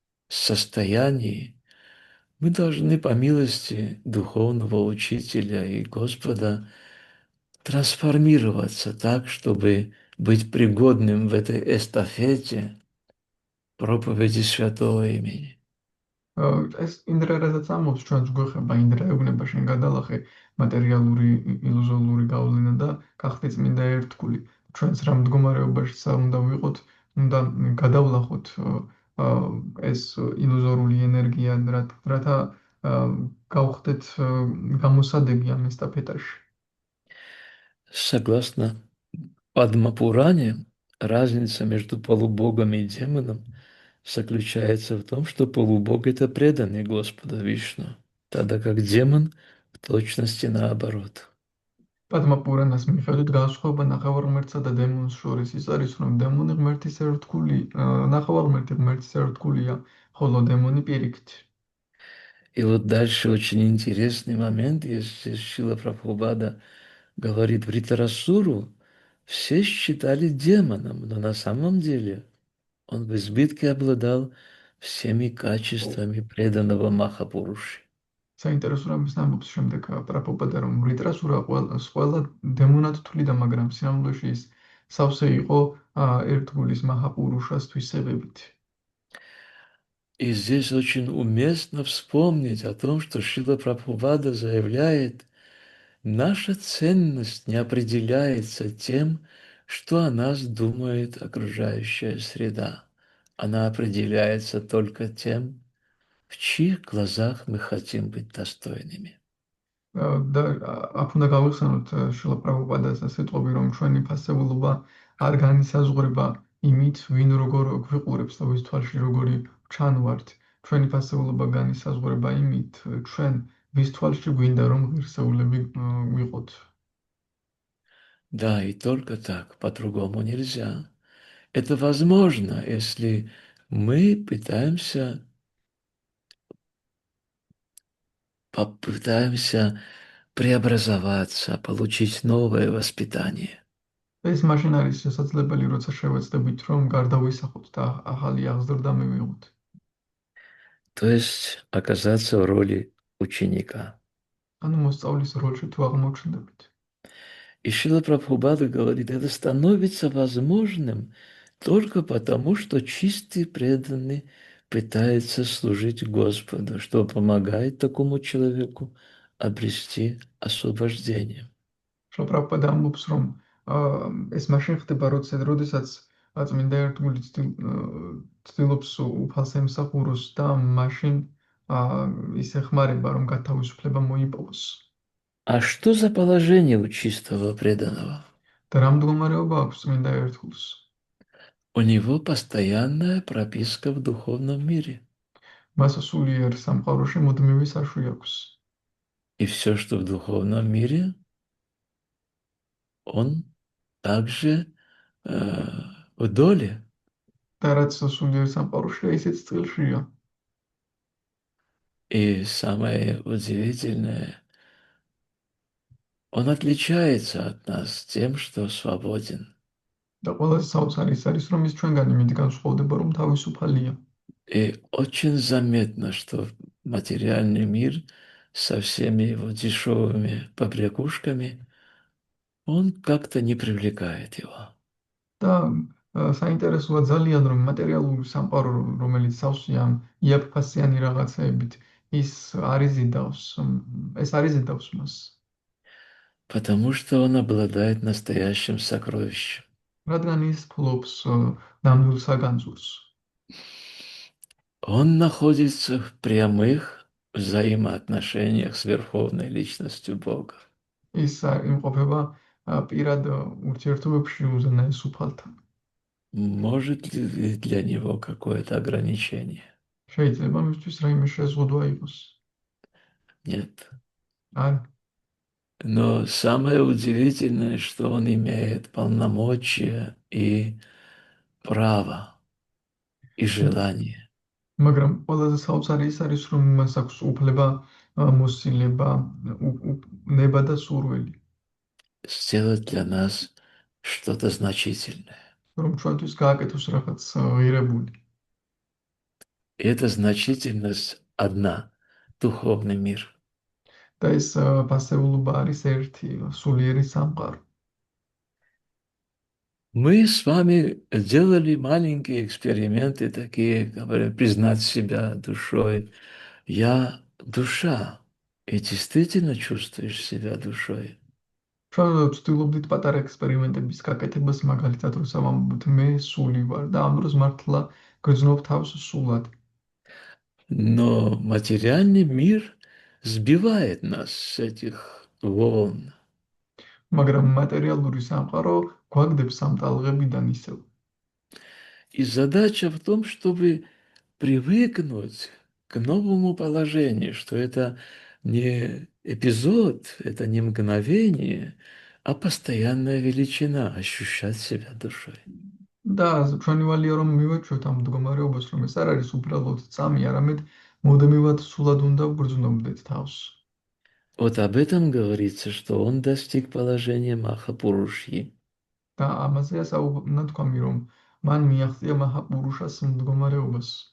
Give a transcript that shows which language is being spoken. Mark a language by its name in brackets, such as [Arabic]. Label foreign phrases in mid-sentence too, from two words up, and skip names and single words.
[Russian] состоянии мы должны по милости духовного учителя и Господа трансформироваться так, чтобы быть пригодным в этой эстафете проповеди святого имени. [Georgian] ეს ინდრა რაზეც ამბობს ჩვენს გვეხება ინდრა ეუბნება შენ გადალახე მატერიალური ილუზორული გავლენა და გახდე წმინდა ერთგული ჩვენს რა მდგომარეობაში უნდა ვიყოთ უნდა გადავლახოთ ეს ილუზორული ენერგია რათა გავხდეთ გამოსადეგი ამ ესტაფეტაში. [Russian] Согласно Падмапуране, разница между полубогом и демоном заключается в том, что полубог– это преданный Господа Вишну, тогда как демон в точности наоборот. [Georgian] პადმა პურანას მიხედვით განსხვავება ნახევარმღმერთსა და დემონს შორის ის არის, რომ დემონი ღმერთის ერთგული, ნახევარმღმერთი ღმერთის ერთგულია, ხოლო დემონი პირიქით. [Russian] И вот дальше очень интересный момент, если Шрила Прабхупада говорит, в Ритарасуру все считали демоном, но на самом деле он в избытке обладал всеми качествами преданного Махапуруши. [Georgian] საინტერესო რამის ამბობს შემდეგ პრაბჰუპადა, რომ რიტრასურა ყველა დემონად თვლიდა, მაგრამ სინამდვილეში ის სავსე იყო ერთგულის მაჰაპურუშას თვისებებით. [Russian] И здесь очень уместно вспомнить о том, что Шрила Прабхупада заявляет, наша ценность не определяется тем, что о нас думает окружающая среда. Она определяется только тем, в чьих глазах мы хотим быть достойными. [Georgian] და აქ უნდა გავიხსენოთ შილა პრაბჰუპადას სიტყვები, რომ ჩვენი ფასებულობა არ განისაზღვრება იმით, ვინ როგორ გვიყურებს და ვის თვალში როგორი ჩანვართ. ჩვენი ფასებულობა განისაზღვრება იმით, ჩვენ ვის თვალში გვინდა რომ ღირსეულები ვიყოთ. [Russian] Да, и только так, по-другому нельзя. Это возможно, если мы попытаемся преобразоваться, получить новое воспитание. [Georgian] ეს მაშინ არის შესაძლებელი, როცა შევეცდებით, რომ გარდავისახოთ და ახალი აღზრდა მივიღოთ. [Russian] То есть оказаться в роли ученика. [Georgian] ანუ მოსწავლის როლში თუ აღმოჩნდებით. [Russian] И Шрила Прабхупада говорит, это становится возможным только потому, что чистый преданный пытается служить Господу, что помогает такому человеку обрести освобождение. [Georgian] შოპრაპადა ამბობს, რომ ეს მაშინ ხდება, როდესაც წმინდა ერთგული ცდილობს უფალს ემსახუროს და მაშინ ის ეხმარება, რომ გათავისუფლება მოიპოვოს. [Russian] А что за положение у чистого преданного? [Georgian] და რა მდგომარეობა აქვს წმინდა ერთგულს? [Russian] У него постоянная прописка в духовном мире. [Georgian] მას სულიერ სამყაროში მუდმივი საშვი აქვს. [Russian] И все, что в духовном мире, он также в доле. [Georgian] და რაც სულიერ სამყაროშია, ისიც წყილშია. [Russian] И самое удивительное, он отличается от нас тем, что свободен. [Georgian] და ყველაზე საოცარი ის არის, რომ ის ჩვენგანი მით განსხვავდება, რომ თავისუფალია. [Russian] И очень заметно, что материальный мир со всеми его дешевыми побрякушками, он как-то не привлекает его. [Georgian] და საინტერესოა ძალიან, რომ მატერიალური სამყარო, რომელიც სავსეა ამ იაფფასიანი რაღაცეებით, ეს არის ზიდავს მას. [Russian] Потому что он обладает настоящим сокровищем. [Georgian] რადგან ის ფლობს ნამდვილ საგანძურს. [Russian] Он находится в прямых взаимоотношениях с Верховной Личностью Бога. [Georgian] ის იმყოფება პირად ურთიერთობებში უზენაეს უფალთან. [Russian] Может ли для него какое-то ограничение? [Georgian] შეიძლება მისთვის რაიმე შეზღუდვა იყოს? [Russian] Нет. [Georgian] არ. [Russian] Но самое удивительное, что он имеет полномочия и право, и желание [Georgian] მაგრამ ყველაზე საოცარი ის არის, რომ მას აქვს უფლება, მოსილება, ნება და სურვილი, [Russian] сделать для нас что-то значительное. [Georgian] რომ ჩვენთვის გააკეთოს რაღაც ღირებული. [Russian] И эта значительность одна — духовный мир. [Georgian] და ეს ფასეულობა არის ერთი, სულიერი სამყარო. [Russian] Мы с вами делали маленькие эксперименты, такие, говорят, признать себя душой. Я душа. И действительно чувствуешь себя душой. [Georgian] ჩვენ ვცდილობდით პატარა ექსპერიმენტების გაკეთებას, მაგალითად, როცა ვამბობთ მე სული ვარ და ამ დროს მართლა გრძნობ თავს სულად. [Russian] Но материальный мир сбивает нас с этих волн. [Georgian] მაგრამ მატერიალური სამყარო გვაგდებს ამ ტალღებიდან ისევ. [Russian] И задача в том, чтобы привыкнуть к новому положению, что это не эпизод, это не мгновение, а постоянная величина, ощущать себя душой. [Georgian] და ჩვენი ვალია რომ მივაჩვევთ ამ მდგომარეობას, რომ ეს არ არის უბრალოდ წამი, არამედ მუდმივად სულად უნდა ვგრძნობდეთ თავს. [Russian] Вот об этом говорится, что он достиг положения Махапурушьи. [Georgian] და ამაზეა ნათქვამი, რომ მან მიაღწია მაჰაპურუშას მდგომარეობას.